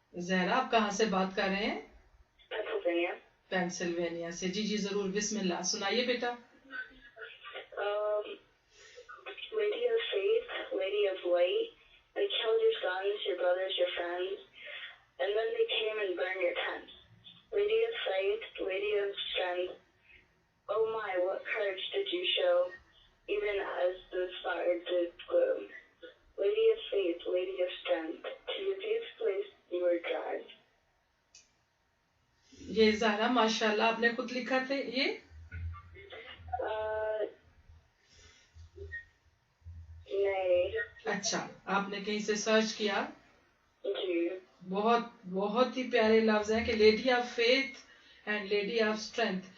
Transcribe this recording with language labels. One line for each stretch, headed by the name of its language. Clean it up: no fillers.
Urdu: زہرا، آپ کہاں سے بات کر رہے ہیں؟ پینسلوینیا. پینسلوینیا سے. جی جی ضرور، بسم اللہ، سنائیے بیٹا.
English: Lady of faith, lady of light, they killed your sons, your brothers, your friends, and then they came and burned your tents. Lady of faith, lady of strength, oh my, what courage did you show, even as the fire did gloom. Lady of faith, lady of strength, to your deepest place you were dragged.
Urdu: یہ زہرا ماشاء اللہ آپ نے خود لکھا تھا یہ؟ نہیں. اچھا، آپ نے کہیں سے سرچ کیا؟ جی. بہت بہت ہی پیارے لفظ ہیں کہ
English: Lady of faith and lady of strength.